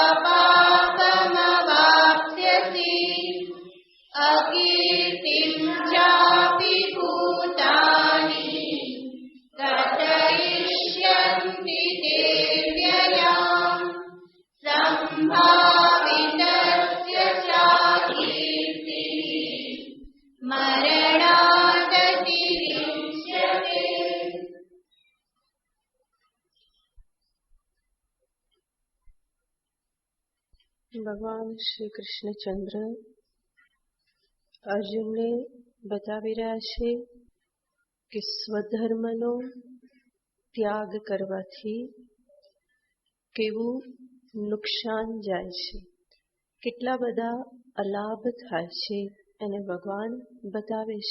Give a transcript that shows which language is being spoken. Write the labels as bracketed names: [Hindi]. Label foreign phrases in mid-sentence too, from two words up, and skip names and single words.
[Sanskrit] पापमवाप्स्यसि अकीर्तिं चापि भूतानि कथयिष्यन्ति ते व्ययाम् सम्भावितस्य च कीर्तिः मरणादतिरिच्यते। [Gujarati] ભગવાન શ્રી કૃષ્ણચંદ્ર અર્જુનને બતાવી રહ્યા છે કે સ્વધર્મનો ત્યાગ કરવાથી કેવું નુકસાન જાય છે, કેટલા બધા અલાભ થાય છે એને ભગવાન બતાવે છે.